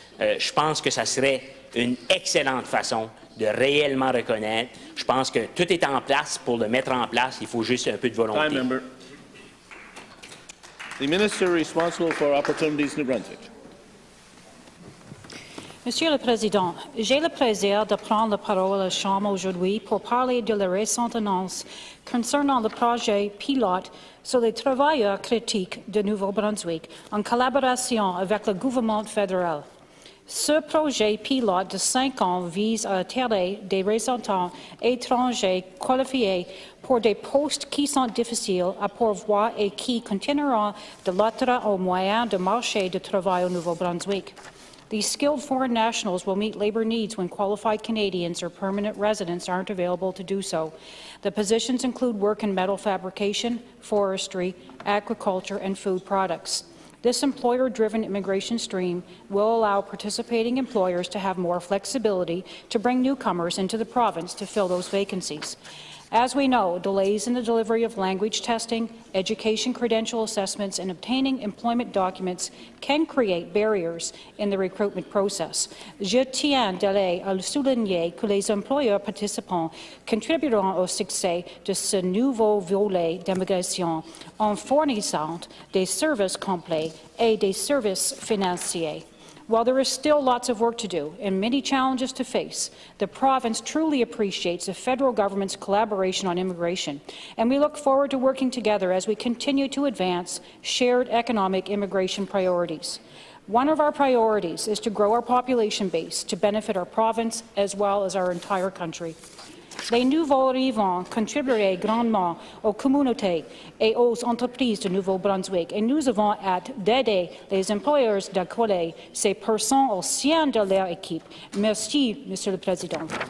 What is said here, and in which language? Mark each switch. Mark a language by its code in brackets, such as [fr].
[fr] Je pense que ça serait une excellente façon de réellement reconnaître. Je pense que tout est en place pour le mettre en place. Il faut juste un peu de volonté. [en] Time member. The minister responsible for Opportunities, New Brunswick. [fr] Monsieur le Président, j'ai le plaisir de prendre la parole à la Chambre aujourd'hui pour parler de la récente annonce concernant le projet pilote sur les travailleurs critiques de Nouveau-Brunswick en collaboration avec le gouvernement fédéral. Ce projet pilote de 5 ans vise à attirer des représentants étrangers qualifiés pour des postes qui sont difficiles à pourvoir et qui continueront de l'attirer aux moyens de marché de travail au Nouveau-Brunswick. [en] These skilled foreign nationals will meet labour needs when qualified Canadians or permanent residents aren't available to do so. The positions include work in metal fabrication, forestry, agriculture, and food products. This employer-driven immigration stream will allow participating employers to have more flexibility to bring newcomers into the province to fill those vacancies. As we know, delays in the delivery of language testing, education credential assessments, and obtaining employment documents can create barriers in the recruitment process. [fr] Je tiens d'ailleurs à souligner que les employeurs participants contribueront au succès de ce nouveau volet d'immigration en fournissant des services complets et des services financiers. [en] While there is still lots of work to do and many challenges to face, the province truly appreciates the federal government's collaboration on immigration, and we look forward to working together as we continue to advance shared economic immigration priorities. One of our priorities is to grow our population base to benefit our province as well as our entire country. [fr] Les nouveaux arrivants contribueraient grandement aux communautés et aux entreprises de Nouveau-Brunswick et nous avons hâte d'aider les employeurs d'accoler ces personnes au sein de leur équipe. Merci, Monsieur le Président.